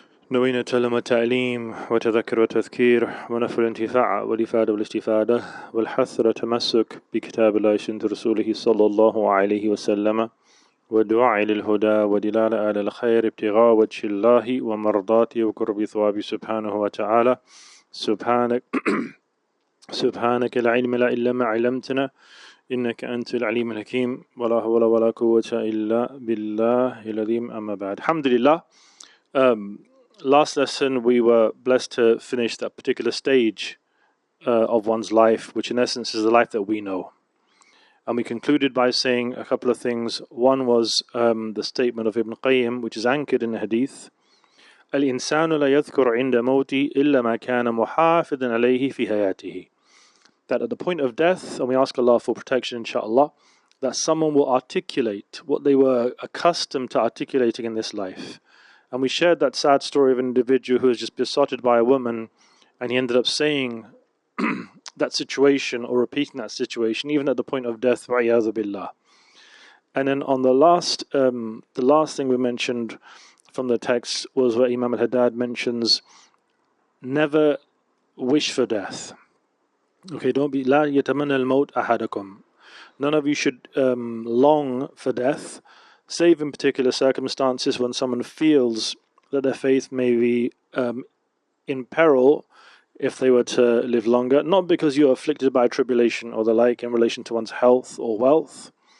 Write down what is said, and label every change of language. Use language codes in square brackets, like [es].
[ar] نوينا تعلم التعليم وتذكر وتذكير ونفع الانتفاع والإفادة والاستفادة والحث والتمسك بكتاب الله وسنة رسوله صلى الله عليه وسلم والدعاء للهدى ودلالة على الخير ابتغاء وجه الله ومرضاته وقرب ثوابه سبحانه وتعالى. سبحانك لا علم لا إلا ما علمتنا إنك أنت العليم الحكيم ولا حول ولا قوة إلا بالله العظيم أما بعد. Alhamdulillah. [en] Last lesson we were blessed to finish that particular stage of one's life, which in essence is the life that we know. And we concluded by saying a couple of things. One was the statement of Ibn Qayyim, which is anchored in the hadith. [ar] الإنسان لا يذكر عند موتي إلا ما كان محافظا عليه في حياته. [en] That at the point of death, and we ask Allah for protection inshallah, that someone will articulate what they were accustomed to articulating in this life. And we shared that sad story of an individual who was just besotted by a woman, and he ended up saying that situation or repeating that situation even at the point of death. [ar] وَعِيَاذُ بِاللَّهِ. [en] And then on the last thing we mentioned from the text was where Imam al-Haddad mentions, never wish for death. Okay, don't be [ar] لَا يَتَمَنَّ الْمَوْتَ أَحَدَكُمْ. [en] None of you should long for death, save in particular circumstances when someone feels that their faith may be in peril if they were to live longer, not because you are afflicted by tribulation or the like in relation to one's health or wealth.